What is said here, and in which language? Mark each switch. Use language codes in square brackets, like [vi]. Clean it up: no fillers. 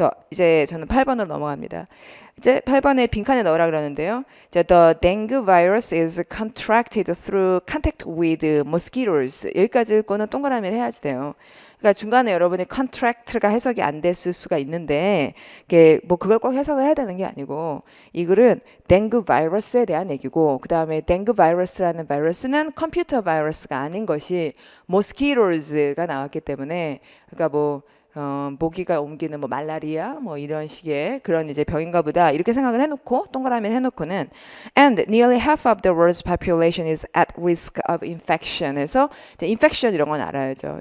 [ko] 이제 저는 8번으로 넘어갑니다. 이제 8번에 빈칸에 넣으라 그러는데요. [en] 이제 the dengue virus is contracted through contact with mosquitoes. [ko] 여기까지 읽고는 동그라미를 해야지 돼요. 그러니까 중간에 여러분이 contract가 해석이 안 됐을 수가 있는데 이게 뭐 그걸 꼭 해석을 해야 되는 게 아니고 이 글은 댕그 바이러스에 대한 얘기고 그 다음에 댕그 바이러스라는 바이러스는 컴퓨터 바이러스가 아닌 것이 mosquitos가 나왔기 때문에 그러니까 뭐 모기가 옮기는 뭐 말라리아 뭐 이런 식의 그런 이제 병인가 보다 이렇게 생각을 해놓고 동그라미를 해놓고는 [en] and nearly half of the world's population is at risk of infection [ko] 에서 이제 infection 이런 건 알아야죠.